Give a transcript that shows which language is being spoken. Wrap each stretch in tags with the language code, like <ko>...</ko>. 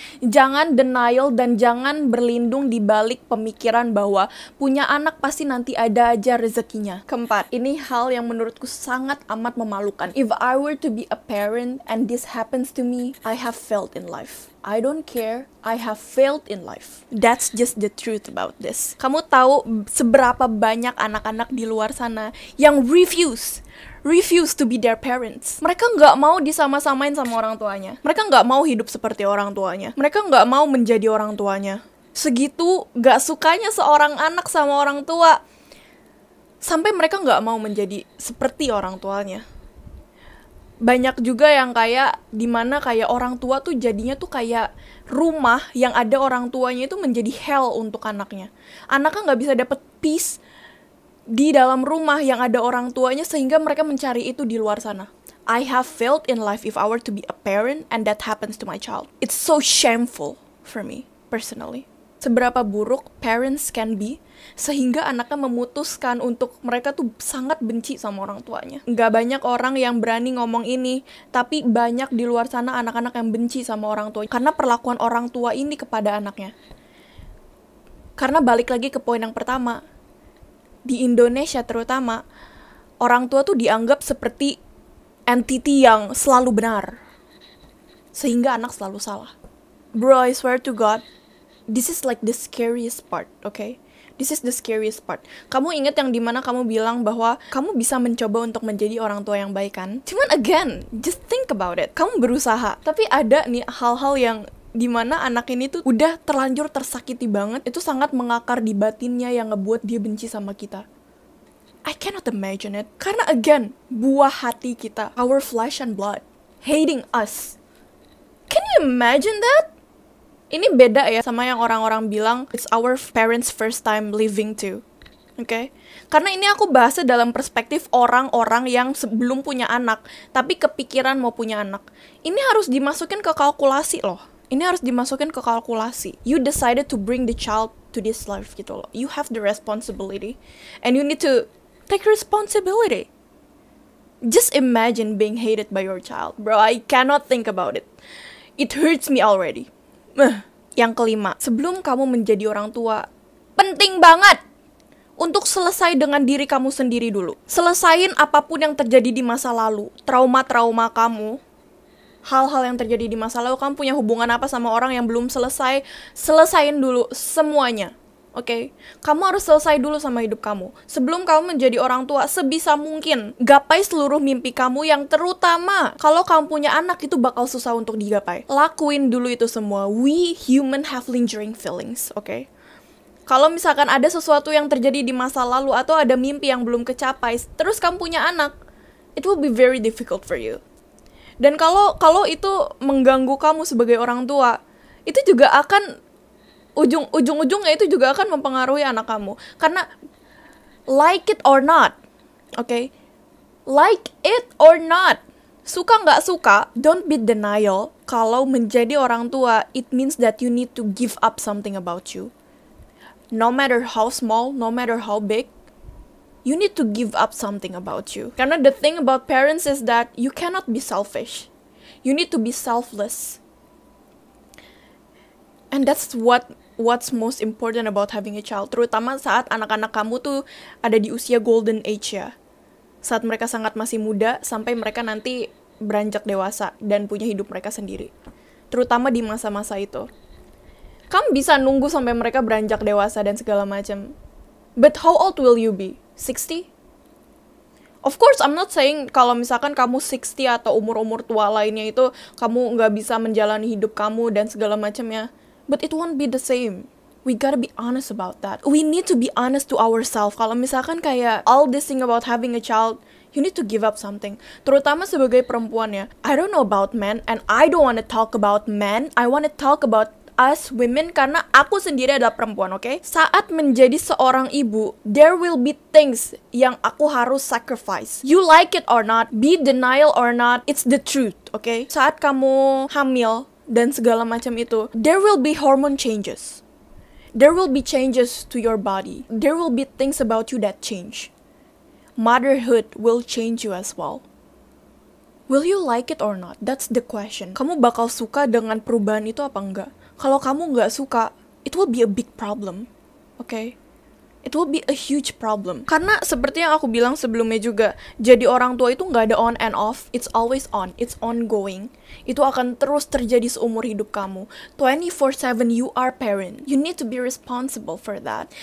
<id>Jangan denial dan jangan berlindung di balik pemikiran bahwa punya anak pasti nanti ada aja rezekinya. Keempat, ini hal yang menurutku sangat amat memalukan.</id> <en>If I were to be a parent and this happens to me, I have failed in life. I don't care, I have failed in life. That's just the truth about this.</en> <id>Kamu tahu seberapa banyak anak-anak di luar sana yang</id> <en>refuse to be their parents.</en> <id>Mereka nggak mau disama-samain sama orang tuanya. Mereka nggak mau hidup seperti orang tuanya. Mereka nggak mau menjadi orang tuanya. Segitu nggak sukanya seorang anak sama orang tua, sampai mereka nggak mau menjadi seperti orang tuanya. Banyak juga yang kayak dimana kayak orang tua tuh jadinya tuh kayak rumah yang ada orang tuanya itu menjadi hell untuk anaknya. Anaknya nggak bisa dapet peace di dalam rumah yang ada orang tuanya sehingga mereka mencari itu di luar sana.</id> <en>I have failed in life if I were to be a parent and that happens to my child. It's so shameful for me personally.</en> <id>Seberapa buruk</id> <en>parents can be</en> <id>sehingga anaknya memutuskan untuk mereka tuh sangat benci sama orang tuanya. Nggak banyak orang yang berani ngomong ini, tapi banyak di luar sana anak-anak yang benci sama orang tua karena perlakuan orang tua ini kepada anaknya. Karena balik lagi ke poin yang pertama, di Indonesia terutama, orang tua tuh dianggap seperti entity yang selalu benar, sehingga anak selalu salah.</id> <en>Bro, I swear to God, this is like the scariest part, okay? This is the scariest part.</en> <id>Kamu ingat yang dimana kamu bilang bahwa kamu bisa mencoba untuk menjadi orang tua yang baik kan?</id> <en>Cuman again, just think about it.</en> <id>Kamu berusaha, tapi ada nih hal-hal yang dimana anak ini tuh udah terlanjur tersakiti banget. Itu sangat mengakar di batinnya yang ngebuat dia benci sama kita.</id> <en>I cannot imagine it. Karena again,</en> <id>buah hati kita,</id> <en>our flesh and blood, hating us. Can you imagine that?</en> <id>Ini beda ya sama yang orang-orang bilang</id> <en>it's our parents' first time living too. Okay?</en> <id>Karena ini aku bahasnya dalam perspektif orang-orang yang sebelum punya anak, tapi kepikiran mau punya anak. Ini harus dimasukin ke kalkulasi loh. Ini harus dimasukin ke kalkulasi.</id> <en>You decided to bring the child to this life gitu loh. You have the responsibility. And you need to take responsibility. Just imagine being hated by your child. Bro, I cannot think about it. It hurts me already.</en> <id>Yang kelima, sebelum kamu menjadi orang tua, penting banget untuk selesai dengan diri kamu sendiri dulu. Selesain apapun yang terjadi di masa lalu, trauma-trauma kamu, hal-hal yang terjadi di masa lalu. Kamu punya hubungan apa sama orang yang belum selesai, selesain dulu semuanya. Oke, kamu harus selesai dulu sama hidup kamu sebelum kamu menjadi orang tua. Sebisa mungkin gapai seluruh mimpi kamu, yang terutama kalau kamu punya anak itu bakal susah untuk digapai. Lakuin dulu itu semua.</id> <en>We human have lingering feelings, oke?</en> <id>Kalau misalkan ada sesuatu yang terjadi di masa lalu atau ada mimpi yang belum kecapai, terus kamu punya anak,</id> <en>it will be very difficult for you.</en> <id>Dan kalau itu mengganggu kamu sebagai orang tua, itu juga akan ujung-ujungnya itu juga akan mempengaruhi anak kamu.</id> <en>Karena like it or not, okay? Like it or not,</en> <id>Suka nggak suka,</id> <en>don't be denial.</en> <id>Kalau menjadi orang tua,</id> <en>it means that you need to give up something about you. No matter how small, no matter how big, you need to give up something about you. Karena the thing about parents is that you cannot be selfish. You need to be selfless. And that's what's most important about having a child.</en> <id>Terutama saat anak-anak kamu tuh ada di usia golden age ya. Saat mereka sangat masih muda sampai mereka nanti beranjak dewasa dan punya hidup mereka sendiri. Terutama di masa-masa itu. Kamu bisa nunggu sampai mereka beranjak dewasa dan segala macam.</id> <en>But how old will you be?</en> <id>60?</id> <en>Of course, I'm not saying</en> <id>kalau misalkan kamu 60 atau umur-umur tua lainnya itu kamu nggak bisa menjalani hidup kamu dan segala macamnya.</id> <en>But it won't be the same. We gotta be honest about that. We need to be honest to ourselves. Kalau misalkan kayak all this thing about having a child, you need to give up something.</en> <id>Terutama sebagai perempuan ya.</id> <en>I don't know about men and I don't want to talk about men. I want to talk about us women</en> <id>karena aku sendiri adalah perempuan,</id> <en>oke?</en> <id>Saat menjadi seorang ibu,</id> <en>there will be things</en> <id>yang aku harus</id> <en>sacrifice. You like it or not, be denial or not, it's the truth, oke?</en> <id>Saat kamu hamil dan segala macam itu,</id> <en>there will be hormone changes. There will be changes to your body. There will be things about you that change. Motherhood will change you as well. Will you like it or not? That's the question.</en> <id>Kamu bakal suka dengan perubahan itu apa enggak? Kalau kamu nggak suka,</id> <en>it will be a big problem, okay? It will be a huge problem.</en> <id>Karena seperti yang aku bilang sebelumnya juga, jadi orang tua itu nggak ada</id> <en>on and off, it's always on, it's ongoing.</en> <id>Itu akan terus terjadi seumur hidup kamu.</id> <en>24/7 you are parent, you need to be responsible for that.</en>